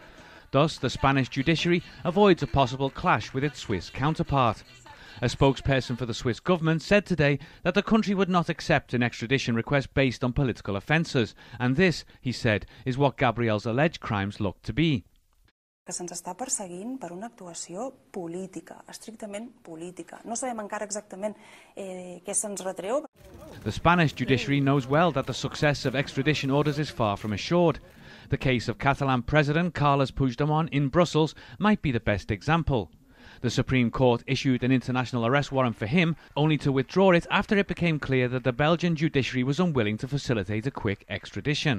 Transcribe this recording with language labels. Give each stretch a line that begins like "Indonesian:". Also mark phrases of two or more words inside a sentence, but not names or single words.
English: Thus, the Spanish judiciary avoids a possible clash with its Swiss counterpart. A spokesperson for the Swiss government said today that the country would not accept an extradition request based on political offences, and this, he said, is what Gabriel's alleged crimes look to be.
Catalan: Que se'ns està perseguint per una actuació política, estrictament política. No sabem encara exactament què se'ns retreu.
English: The Spanish judiciary knows well that the success of extradition orders is far from assured. The case of Catalan President Carles Puigdemont in Brussels might be the best example. The Supreme Court issued an international arrest warrant for him, only to withdraw it after it became clear that the Belgian judiciary was unwilling to facilitate a quick extradition.